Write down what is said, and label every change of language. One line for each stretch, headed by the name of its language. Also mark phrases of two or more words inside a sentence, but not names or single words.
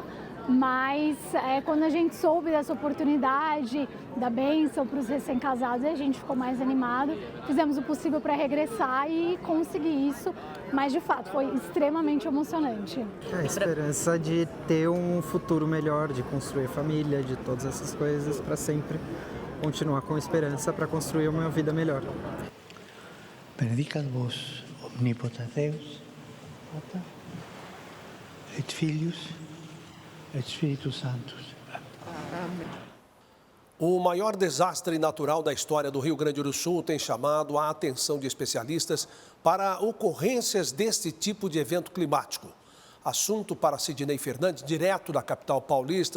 Portuguese: Mas quando a gente soube dessa oportunidade, da bênção para os recém-casados, a gente ficou mais animado, fizemos o possível para regressar e conseguir isso, mas de fato foi extremamente emocionante. A esperança de ter um futuro melhor, de construir família, de todas essas coisas, para sempre continuar com esperança para construir uma vida melhor.
Latin: Benedicat vos omnipotens Deus, Pater, et Filius,
Portuguese: Espírito Santo. O maior desastre natural da história do Rio Grande do Sul tem chamado a atenção de especialistas para ocorrências deste tipo de evento climático. Assunto para Sidney Fernandes, direto da capital paulista.